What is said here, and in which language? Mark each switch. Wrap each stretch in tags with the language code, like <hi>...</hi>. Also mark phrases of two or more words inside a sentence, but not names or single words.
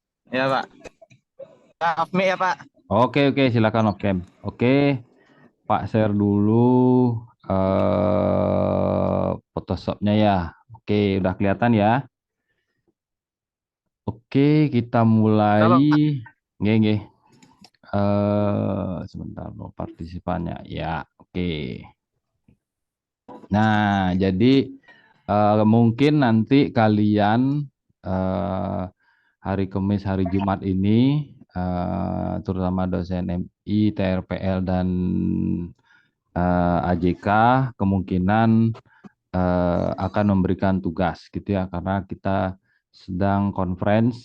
<id>Ya Pak.</id> <en>Off mic</en> <id>ya Pak. Oke, silakan</id> <en>off cam.</en> <id>Oke, Pak share dulu Photoshopnya ya. Oke, udah kelihatan ya. Oke, kita mulai. Udah Pak.</id> <jv>Nggih, nggih.</jv> <id>Sebentar loh partisipannya. Ya, oke. Nah, jadi mungkin nanti kalian eh, hari Kamis, hari Jumat ini, terutama dosen MI, TRPL, dan AJK, kemungkinan akan memberikan tugas gitu ya, karena kita sedang conference.</id>